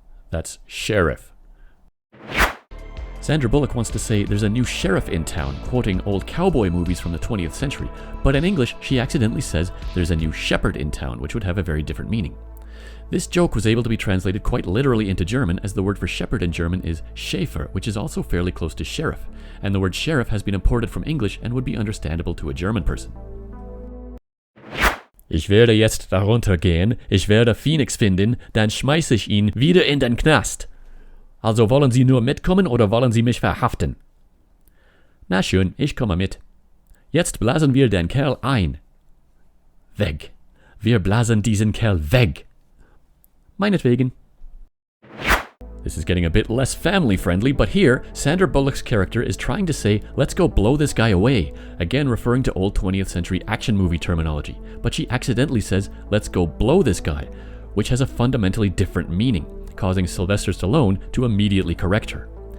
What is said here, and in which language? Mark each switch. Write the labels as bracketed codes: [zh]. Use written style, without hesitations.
[en] That's sheriff. Sandra Bullock wants to say there's a new sheriff in town, quoting old cowboy movies from the 20th century, but in English she accidentally says there's a new shepherd in town, which would have a very different meaning. This joke was able to be translated quite literally into German, as the word for shepherd in German is Schäfer, which is also fairly close to sheriff, and the word sheriff has been imported from English and would be understandable to a German person. [de] Ich werde jetzt darunter gehen, ich werde Phoenix finden, dann schmeiße ich ihn wieder in den Knast. Also wollen Sie nur mitkommen oder wollen Sie mich verhaften? Na schön, ich komme mit. Jetzt blasen wir den Kerl ein. Weg. Wir blasen diesen Kerl weg. Meinetwegen. [en] This is getting a bit less family-friendly, but here, Sandra Bullock's character is trying to say, let's go blow this guy away, again referring to old 20th century action movie terminology, but she accidentally says, let's go blow this guy, which has a fundamentally different meaning, causing Sylvester Stallone to immediately correct her.